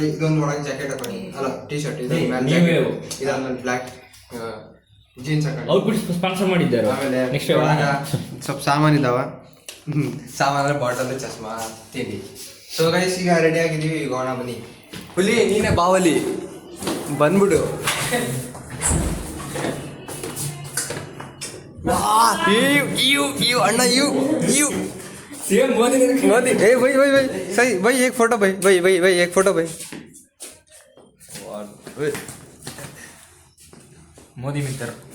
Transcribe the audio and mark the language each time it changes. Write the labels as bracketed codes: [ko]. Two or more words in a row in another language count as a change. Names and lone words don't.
[kn] ಇದೊಂದು ಒಳಗೆ ಜಾಕೆಟ್ ಹಾಕೊಂಡು ಅಲ್ಲ [en] T-shirt, [kn] ಇದಾದ್ಮೇಲೆ [en] black jeans [kn] ಹಾಕೊಂಡು [en] outfit sponsor [kn] ಮಾಡಿದ್ದಾರೆ. ಆಮೇಲೆ ನೆಕ್ಸ್ಟ್ ಒಳಗ ಸ್ವಲ್ಪ ಸಾಮಾನು ಇದಾವ. ಸಾಮಾನ ಬಾಟಲ್, ಚಸ್ಮಾ, ತಿಂಡಿ. [en] so guys [kn] ಈಗ ರೆಡಿ ಆಗಿದೀವಿ. ಈಗ ಹೋಗೋಣ ಬನ್ನಿ. ಹುಲಿ ನೀನೇ ಬಾವಲಿ ಬಂದ್ಬಿಡು. अण्णा यू सेम मोदी [hi] मोदी ए भाई भाई भाई सही भाई एक फोटो भाई भाई भाई भाई एक फोटो भाई मोदी मित्र